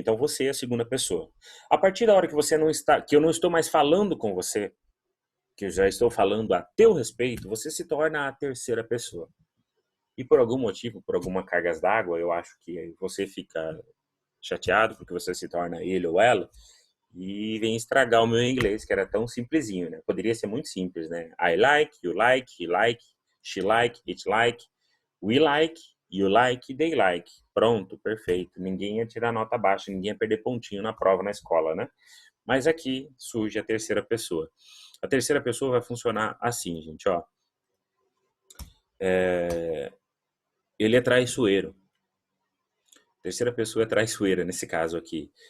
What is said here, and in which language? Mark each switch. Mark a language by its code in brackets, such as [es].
[pt] Então você é a segunda pessoa. A partir da hora que você não está, que eu não estou mais falando com você, que eu já estou falando a teu respeito, você se torna a terceira pessoa. E por algum motivo, por alguma cargas d'água, eu acho que você fica chateado porque você se torna ele ou ela e vem estragar o meu inglês, que era tão simplesinho, né? Poderia ser muito simples, né? [en] I like, you like, he like, she like, it like, we like, you like, they like. [pt] Pronto, perfeito. Ninguém ia tirar nota baixa, ninguém ia perder pontinho na prova na escola, né? Mas aqui surge a terceira pessoa. A terceira pessoa vai funcionar assim, gente, ó. Ele é traiçoeiro. Terceira pessoa é traiçoeira nesse caso aqui.